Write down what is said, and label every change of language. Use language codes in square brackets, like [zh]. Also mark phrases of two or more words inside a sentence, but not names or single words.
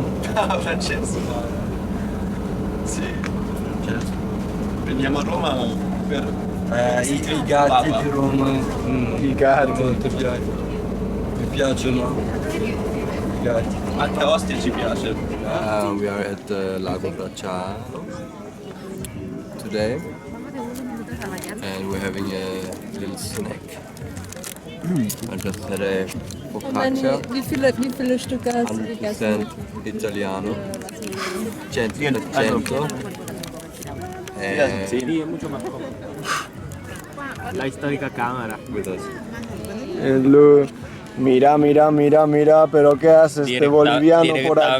[it] Francesco. Sì, Francesco. Veniamo a Roma per I gatti Papa. di Roma. I gatti. Molto mi piacciono i gatti. Anche a Ostia ci piace. [en] We are at Lago Bracciano today and we're having a little snack. I just had a focaccia, [de] Wie viele Stücke hast du gegessen? [it] 100% italiano, 100%. [es] Sí, es mucho más cómodo. La histórica cámara. Mira, pero ¿qué hace este boliviano por aquí?